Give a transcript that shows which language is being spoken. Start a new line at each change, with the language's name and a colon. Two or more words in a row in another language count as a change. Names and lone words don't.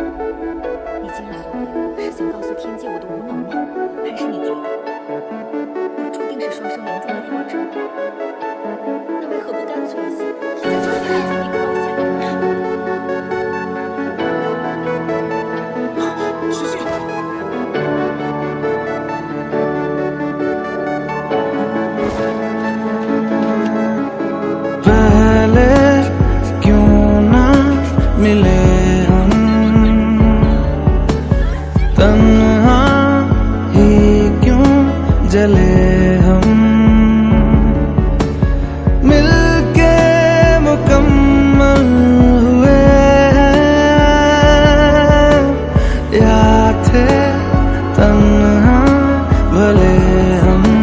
Chinese: 你今日所为是想告诉天界我的无能吗？还是你觉得我注定是双生连中的弱者？那为何不干脆一些，直接冲进来就一个倒下？师姐，
Hindi: पहले क्यों ना मिले हम, तन्हा ही क्यों जले हम, मिलके मुकम्मल हुए हैं या थे तन्हा भले हम।